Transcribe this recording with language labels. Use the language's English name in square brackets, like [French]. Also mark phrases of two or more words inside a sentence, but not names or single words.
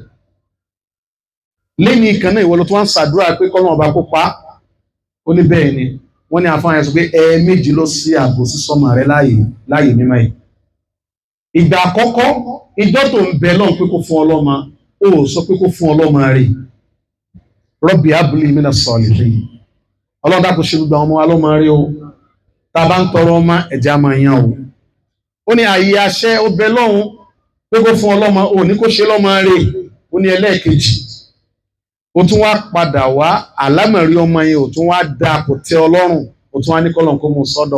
[Yoruba] Lẹ́yìn ìkan náà ìwọ ló tó wá ń ṣàdúrà pé k'Ọlọ́run ọba kó pa. Ó ní bẹ́ẹ̀ ni. Wọ́n ní àfáà yẹn sọ pé ẹ̀ẹ̀mejì ló sí ààbò sí sọ́mọ rẹ̀ láàyè mímọ́ yìí. Ìgbà àkọ́kọ́ ìjọ́ tó ń bẹ lọ́hùn pé kó fún ọlọ́mọ, ó sọ pé kó fún ọlọ́mọ rẹ̀. [Arabic] رب هب لي من الصالحين. [Yoruba] Ọlọ́run dákun ṣe gbogbo àwọn ọmọ wa lọ́mọ rí o. Tá a bá ń tọrọ ọmọ ẹ̀jẹ̀ á máa yan o. Ó ní àyè àṣẹ ó bẹ lọ́hùn pé kó fún ọlọ́mọ, ó ní kó ṣe lọ́mọ rẹ̀. Ó ní ẹlẹ́ẹ̀kejì, ó tún wá padà wá àlámọ̀rí ọmọ yẹn, ó tún wá dá kò tẹ Ọlọ́run, ó tún wá ní k'Ọlọ́run kó mú sọ́dọ̀.